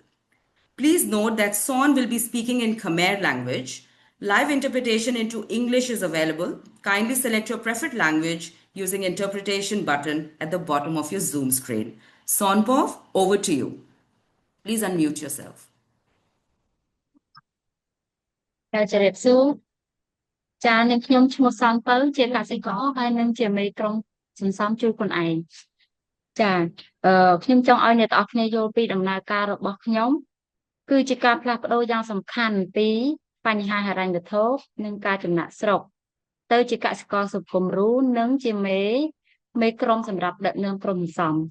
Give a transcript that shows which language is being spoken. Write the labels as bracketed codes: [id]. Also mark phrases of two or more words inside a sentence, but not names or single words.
[en] Please note that Son will be speaking in Khmer language. Live interpretation into English is available. Kindly select your preferred language using interpretation button at the bottom of your Zoom screen. Sonpov, over to you. Please unmute yourself. [km] ចា៎នាងខ្ញុំឈ្មោះសំពៅជាកសិករហើយនឹងជាមេក្រុមសន្សំជួយខ្លួនឯងចា៎ខ្ញុំចង់ឲ្យអ្នកទាំងអស់គ្នាយល់ពីដំណើរការរបស់ខ្ញុំគឺជាការផ្លាស់ប្ដូរយ៉ាងសំខាន់ពីបញ្ហាហិរញ្ញវត្ថុនិងការចំណាក់ស្រុកទៅជាកសិករសង្គមរូនិងជាមេក្រុមសម្រាប់ដឹកនាំក្រុមសន្សំ